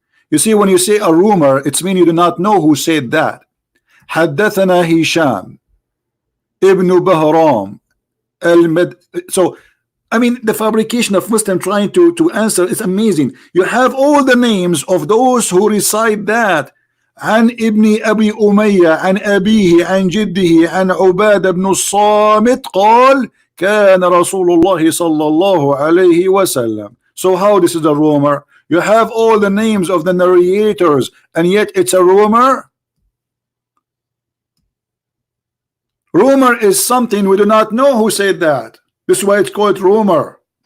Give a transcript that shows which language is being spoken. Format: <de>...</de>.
<en>You see, when you say a rumor, it's mean you do not know who said that.</en> <ar>حدثنا هشام ابن بهرام</ar> <en>So I mean, the fabrication of Muslim trying to answer is amazing. You have all the names of those who recite that.</en> <ar>عن ابن أبي أمية عن أبيه عن جده عن عبادة بن الصامت قال كان رسول الله صلى الله عليه وسلم.</ar> <en>So how this is a rumor? You have all the names of the narrators, and yet it's a rumor. Rumor is something we do not know who said that. This is why it's called rumor.</en>